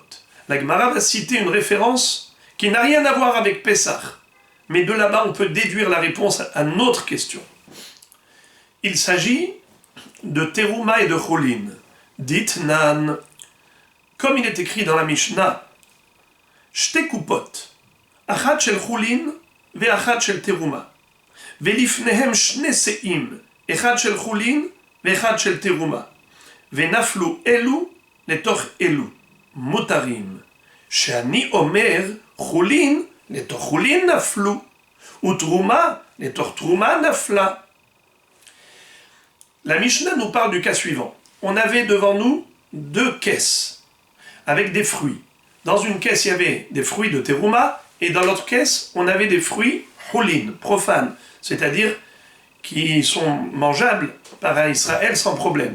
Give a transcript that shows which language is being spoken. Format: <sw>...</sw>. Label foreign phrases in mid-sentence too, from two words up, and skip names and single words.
<fr>La Gemara va citer une référence qui n'a rien à voir avec Pessah, mais de là-bas on peut déduire la réponse à notre question. Il s'agit de Teruma et de Cholin. Dit Nan, comme il est écrit dans la Mishnah,</fr> <he>שתי קופות, אחת של חולין ואחת של תרומה, ולפניהם שני סאים, אחד של חולין ואחד של תרומה, ונפלו אלו לתוך אלו, מותרים, שאני אומר חולין לתוך חולין נפלו, ותרומה לתוך תרומה נפלה.</he> <fr>La Mishnah nous parle du cas suivant. On avait devant nous 2 caisses avec des fruits. Dans une caisse, il y avait des fruits de Teruma et dans l'autre caisse, on avait des fruits Cholin, profanes, c'est-à-dire qui sont mangeables par un Israël sans problème.</fr>